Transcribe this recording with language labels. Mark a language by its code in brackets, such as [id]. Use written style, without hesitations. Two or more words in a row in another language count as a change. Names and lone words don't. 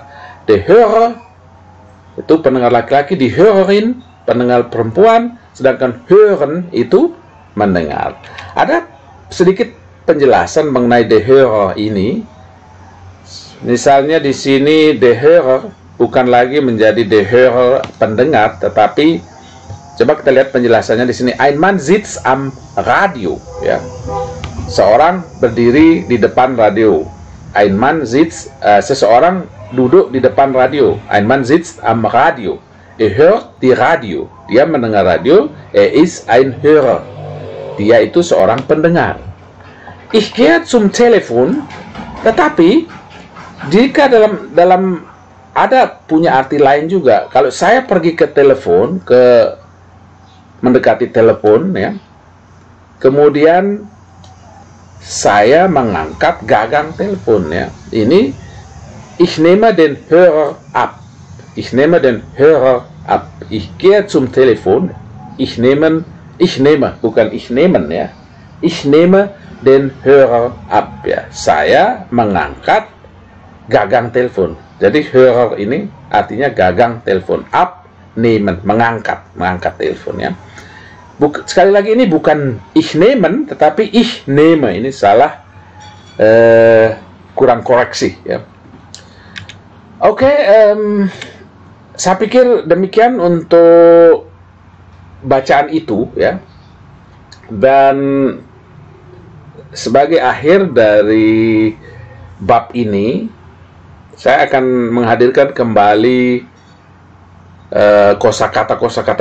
[de] Der Hörer [id] itu pendengar laki-laki, [de] die Hörerin [id] pendengar perempuan, sedangkan hören itu mendengar. Ada sedikit penjelasan mengenai [de] der Hörer [id] ini. Misalnya di sini [de] der Hörer [id] bukan lagi menjadi [de] der Hörer [id] pendengar, tetapi coba kita lihat penjelasannya di sini. [de] Ein Mann sitzt am Radio, [id] ya. Seorang berdiri di depan radio. [de] Ein Mann sitzt, [id] seseorang duduk di depan radio. [de] Ein Mann sitzt am Radio. Hört die Radio. [id] Dia mendengar radio. [de] Ist ein Hörer. [id] Dia itu seorang pendengar. [de] Ich gehe zum Telefon. [id] Tetapi jika dalam ada punya arti lain juga. Kalau saya pergi ke telepon, mendekati telepon, ya. Kemudian saya mengangkat gagang telepon, ya. [de] Ini ich nehme den Hörer ab. Ich nehme den Hörer ab. Ich gehe zum Telefon. Ich nehme, [id] bukan [de] ich nehmen, [id] ya. [de] Ich nehme den Hörer ab, [id] ya. Saya mengangkat gagang telepon. Jadi Hörer ini artinya gagang telepon. [de] Ab, nehmen, [id] mengangkat telepon, ya. Sekali lagi ini bukan [de] ich nehmen, [id] tetapi [de] ich nehme. [id] Ini salah, kurang koreksi, ya. Oke, saya pikir demikian untuk bacaan itu, ya. Dan sebagai akhir dari bab ini, saya akan menghadirkan kembali kosakata